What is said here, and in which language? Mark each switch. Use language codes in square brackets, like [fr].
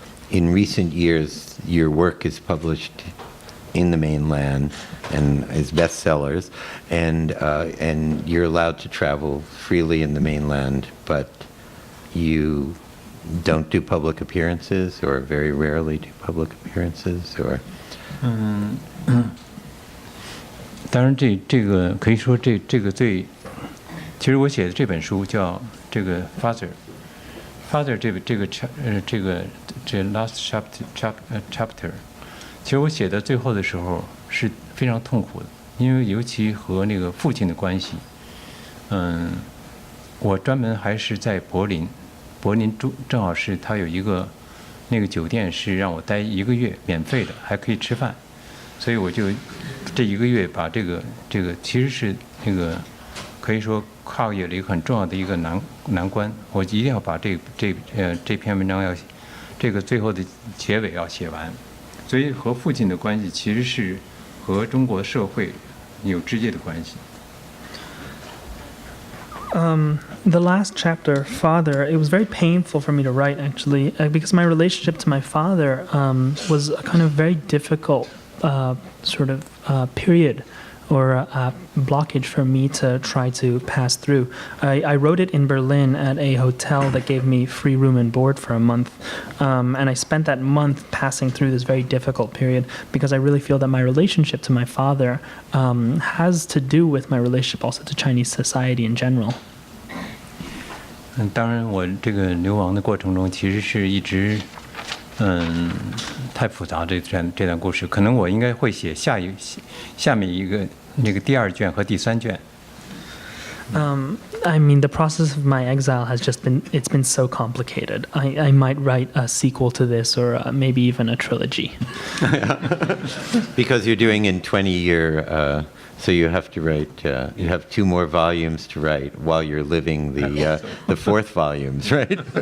[en] in recent years, your work is published in the mainland and is bestsellers, and you're allowed to travel freely in the mainland, but you don't do public appearances, or very rarely do public appearances, or. [zh] 当然这个可以说这个其实我写的这本书叫这个 Father 这个 [en] last chapter， [zh] 其实我写的最后的时候是非常痛苦的，因为尤其和那个父亲的关系，我专门还是在柏林正好是他有一个那个酒店是让我待1个月免费的，还可以吃饭，所以我就这1个月把这个其实是那个可以说跨越了一个很重要的一个难关，我一定要把这篇文章要这个最后的结尾要写完，所以和父亲的关系其实是和中国社会有直接的关系。 [en] The last chapter, Father, it was very painful for me to write, actually, because my relationship to my father was a kind of very difficult sort of period or blockage for me to try to pass through. I wrote it in Berlin at a hotel that gave me free room and board for a month. And I spent that month passing through this very difficult period because I really feel that my relationship to my father has to do with my relationship also to Chinese society in general. [zh] 当然，我这个流亡的过程中，其实是一直，太复杂这段故事，可能我应该会写下面一个那个第2卷和第3卷。 [en] I mean, the process of my exile has just it's been so complicated. I might write a sequel to this or maybe even a trilogy. Because you're doing in 20-year, so you have to write, you have 2 more volumes to write while you're living the 4th volumes, right?